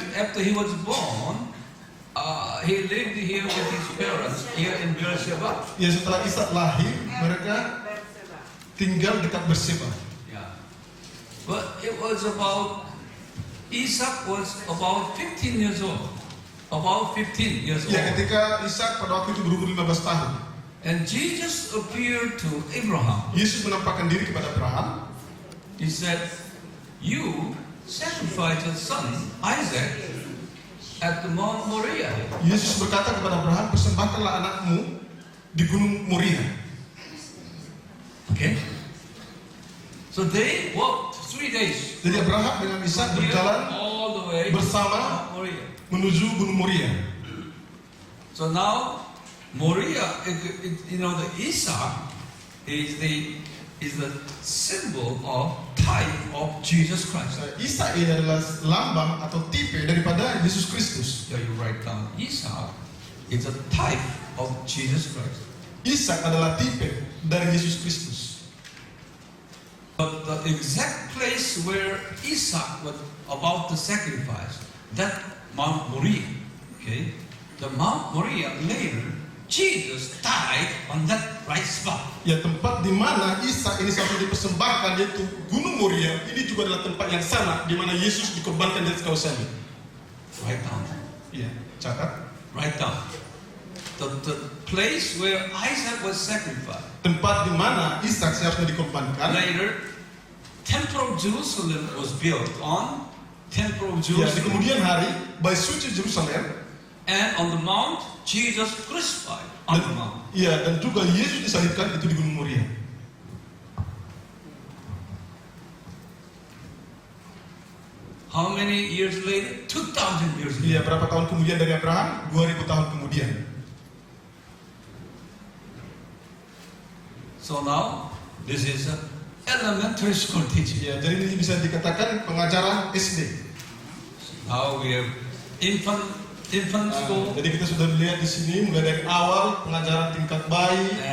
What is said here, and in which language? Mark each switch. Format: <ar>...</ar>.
<en>after he was born, he lived here with his parents here in Beersheba.</en> <id>Ya, setelah Ishak lahir, mereka tinggal dekat Berseba.</id> <en>Yeah. But it was Isaac was about 15 years old. About 15 years</en> <id>Ya,</id> <en>old.</en> <id>ketika Ishak pada waktu itu berumur 15 tahun,</id> <en>And Jesus appeared to Abraham.</en> <id>Yesus menampakkan diri kepada Abraham.</id> <en>He said, "You sacrifice your son Isaac at the Mount Moriah."</en> <id>Yesus berkata kepada Abraham, persembahkanlah anakmu di Gunung Moria.</id> <en>Okay. So they walked 3 days.</en> <id>Jadi Abraham dengan Ishak</id> <en>Here</en> <id>berjalan</id> <en>all the way</en> <id>bersama</id> <en>to Moriah.</en> <id>menuju Gunung Moria.</id> <en>So now Moriah, the Isaac is the symbol of type of Jesus Christ.</en> <id>Ishak ini adalah lambang atau tipe daripada Yesus Kristus.</id> <en>So you write down Isaac is a type of Jesus Christ.</en> <id>Ishak adalah tipe dari Yesus Kristus.</id> <en>But the exact place where Isaac was about to sacrifice, that Mount Moriah, okay, the Mount Moriah later, Jesus died on that right spot.</en> <id>Ya, tempat di mana Ishak ini sampai dipersembahkan, yaitu Gunung Moria, ini juga adalah tempat yang sama di mana Yesus dikorbankan di atas kayu salib.</id> <en>Write down.</en> <id>Ya, catat.</id> <en>Write down. The place where Isaac was sacrificed.</en> <id>Tempat di mana Ishak seharusnya dikorbankan.</id> <en>Later, Temple of Jerusalem was built on Temple of</en> <id>Ya, di</id> <en>Jerusalem.</en> <id>kemudian hari, Bait Suci Yerusalem.</id> <en>And on the mount, Jesus crucified on the mount.</en> <id>Ya, dan juga Yesus disalibkan itu di Gunung Moria.</id> <en>How many years later? 2,000 years later.</en> <id>Ya, berapa tahun kemudian dari Abraham? 2000 tahun kemudian.</id> <en>So now, this is an elementary school teaching.</en> <id>Ya, jadi ini bisa dikatakan pengajaran SD.</id> <en>Now we have infant school</en> <id>Jadi kita sudah lihat di sini mulai dari awal pengajaran tingkat bayi,</id>